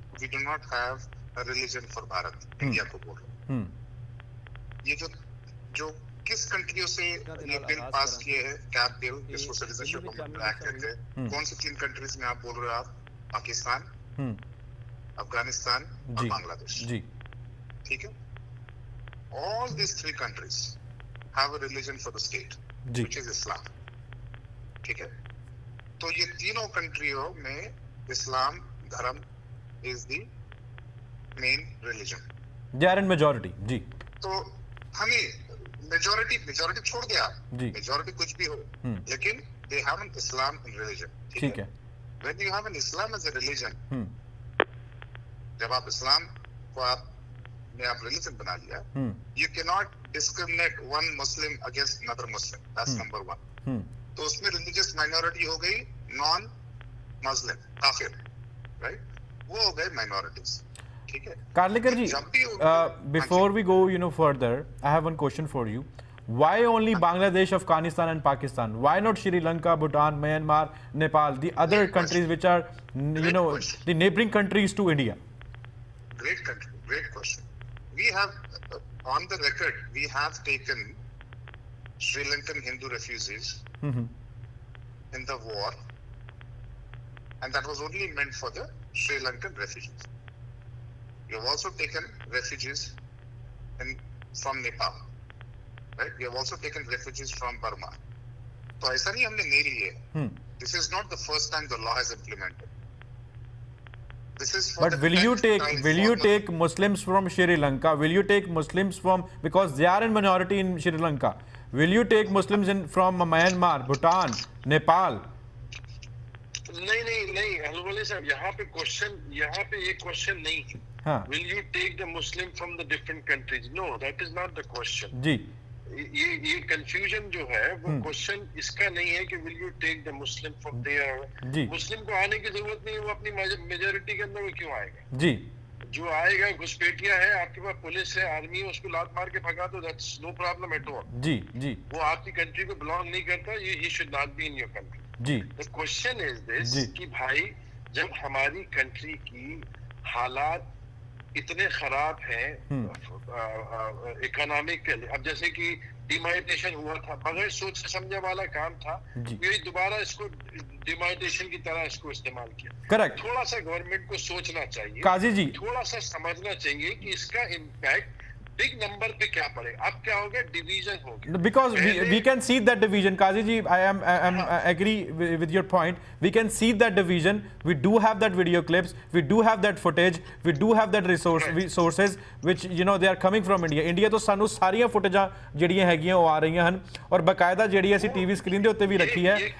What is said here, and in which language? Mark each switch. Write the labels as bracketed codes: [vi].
[en] we do not have a religion for Bharat, [hi] India को बोल रहे हैं। ये जो किस कंट्रियों से ये बिल पास किए हैं, कैप बिल, जिसको सिटीजनशिप एक्ट कहते हैं, कौन सी 3 कंट्रीज में आप बोल रहे हो? आप पाकिस्तान, अफगानिस्तान और जी बांग्लादेश। जी ठीक है, [en] all these 3 countries have a religion for the state, [hi] ji [en] which is Islam। [hi] ठीक है, तो ये तीनों कंट्रियों में इस्लाम धर्म [en] is the main religion। They are in majority जी [hi] तो हमें मेजॉरिटी छोड़ दिया, जी मेजॉरिटी कुछ भी हो, लेकिन [en] they have an Islam in religion। [hi] ठीक है [en] when you have an Islam as a religion, [hi] जब आप इस्लाम को आपने रिलीजन बना लिया, [en] you cannot discriminate one Muslim against another Muslim, that's number 1। [hi] तो उसमें रिलीजियस माइनॉरिटी हो गई नॉन मुस्लिम काफिर, राइट? वो हो गए माइनॉरिटीज। ठीक है, Karlekar ji, जब भी [en] before we go further, I have one question for you. Why only Bangladesh, Afghanistan and Pakistan? Why not Sri Lanka, Bhutan, Myanmar, Nepal, the other countries which are the neighboring countries to India? Great country, great question. We have on the record, we have taken Sri Lankan Hindu refugees in the war, and that was only meant for the Sri Lankan refugees. We have also taken refugees from Nepal, right? We have also taken refugees from Burma. [hi] तो ऐसा नहीं हमने नहीं लिए। [en] This is not the first time the law is implemented. This is for But the will you 10th take time Muslims from Sri Lanka? Will you take Muslims from, because they are in minority in Sri Lanka? Will you take Muslims from Myanmar, Bhutan, Nepal? [hi] नहीं हलवाले साहब, यहाँ पे ये question नहीं है। हाँ [en] Will you take the Muslim from the different countries? No, that is not the question। [hi] जी ये confusion जो है वो क्वेश्चन इसका नहीं है कि [en] will you take the Muslim from there। [hi] जी मुस्लिम को आने की जरूरत नहीं है, वो अपनी मेजोरिटी के अंदर वो क्यों आएगा? जी जो आएगा घुसपैठिया है, आपके पास पुलिस है, आर्मी है, उसको लात मार के भगा दो, [en] That's no problem at all. [hi] जी जी वो आपकी कंट्री को बिलोंग नहीं करता, [en] He should not be in your country. [hi] Ji [en] the question is this [hi] जी। कि भाई जब हमारी कंट्री की हालात इतने खराब हैं इकोनॉमिकली, अब जैसे कि डिमाइटेशन हुआ था, बगैर सोच समझे वाला काम था, ये दोबारा इसको डिमाइटेशन की तरह इसको इस्तेमाल किया। [en] Correct. [hi] थोड़ा सा गवर्नमेंट को सोचना चाहिए, काजी जी थोड़ा सा समझना चाहिए कि इसका इम्पैक्ट बिग नंबर पे क्या पड़ेगा। अब क्या हो गया, डिवीजन हो गया। [en] because we can see that division, Kazi ji, I agree with your point. We can see that division. We do have that video clips, we do have that footage, we do have that resources which they are coming from India [pa] ਤੋਂ ਸਾਨੂੰ ਸਾਰੀਆਂ ਫੁਟੇਜਾਂ ਜਿਹੜੀਆਂ ਹੈਗੀਆਂ ਉਹ ਆ ਰਹੀਆਂ ਹਨ ਔਰ ਬਕਾਇਦਾ ਜਿਹੜੀ ਅਸੀਂ ਟੀਵੀ ਸਕਰੀਨ ਦੇ ਉੱਤੇ ਵੀ ਰੱਖੀ ਹੈ।